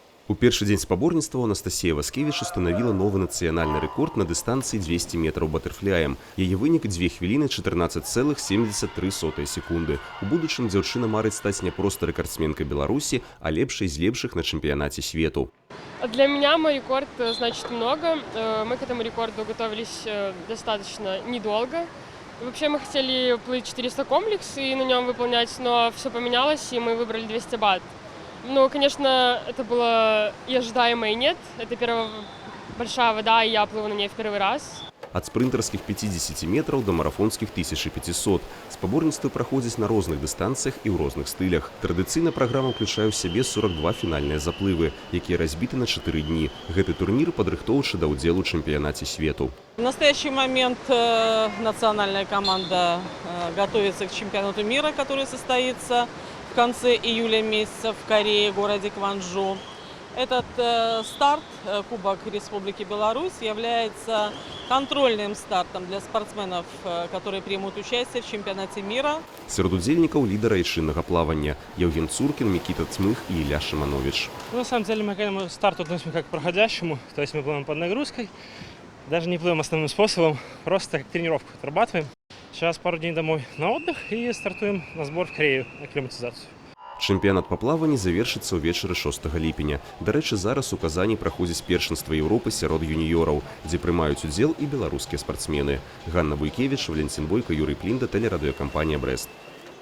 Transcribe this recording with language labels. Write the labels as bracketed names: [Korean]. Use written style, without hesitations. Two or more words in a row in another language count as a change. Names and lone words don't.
[Belarusian] У першы дзень спаборніцтваў Анастасія Васкевіч устанавіла новы нацыянальны рэкорд на дыстанцыі 200 метраў батэрфляем. Яе вынік 2 хвіліны 14,73 секунды. У будучым дзяўчына марыць стаць не проста рэкордсменкай Беларусі, а лепшай з лепшых на чэмпіянаце свету. [Russian] Для меня мой рекорд значит много. Мы к этому рекорду готовились достаточно недолго. Вообще мы хотели плыть 400 комплекс и на нем выполнять, но все поменялось, и мы выбрали 200 бат. Ну, конечно, это было и ожидаемо, и нет. Это первая большая вода, и я плыву на ней в первый раз. [Belarusian] Ад спрынтарскіх 50 метраў да марафонскіх 1500. Спаборніцтвы праходзяць на розных дыстанцыях і ў розных стылях. Традыцыйна праграма ўключае ў сябе 42 фінальныя заплывы, якія разбіты на 4 дні. Гэты турнір падрыхтоўчы да ўдзелу ў чэмпіянаце свету. [Russian] В настоящий момент национальная команда готовится к чемпионату мира, который состоится в конце июля месяца в Корее, городе Кванджу. Этот старт, Кубок Республики Беларусь, является контрольным стартом для спортсменов, которые примут участие в чемпионате мира. [Belarusian] Сярод удзельнікаў лідара айчыннага плавання Евген Цуркин, Микита Цмых и Илья Шиманович. [Russian] На самом деле мы к этому старту относимся как к проходящему, то есть мы плывем под нагрузкой, даже не плывем основным способом, просто как тренировку отрабатываем. Сейчас пару дней домой на отдых и стартуем на сбор в Корею, акклиматизацию. [Belarusian] Чэмпіянат па плаванні завершыцца ўвечары 6 ліпеня. Дарэчы, зараз у Казані праходзіць першынства Еўропы сярод юніёраў, дзе прымаюць удзел і беларускія спартсмены. Ганна Буйкевіч, Валентин Бойко, Юрий Плінда, тэлерадыёкампанія «Брэст».